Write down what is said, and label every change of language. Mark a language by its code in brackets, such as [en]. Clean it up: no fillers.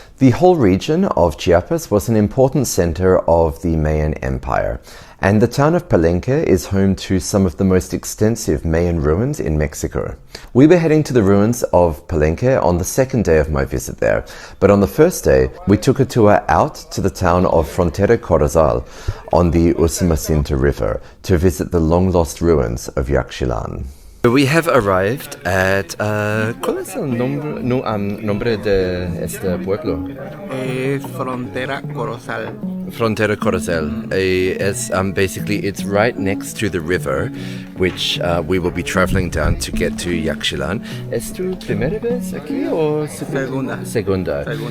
[en] The whole region of Chiapas was an important center of the Mayan Empire, and the town of Palenque is home to some of the most extensive Mayan ruins in Mexico. We were heading to the ruins of Palenque on the second day of my visit there, but on the first day, we took a tour out to the town of Frontera Corozal on the Usumacinta River to visit the long-lost ruins of Yaxchilán. We have arrived at, [es] ¿cuál es el nombre de este pueblo? Es Frontera Corozal. Frontera Corozal. [en] Basically, it's right next to the river, which we will be traveling down to get to Yaxchilán. [es] ¿Es tu primera vez aquí o Segunda. Segunda.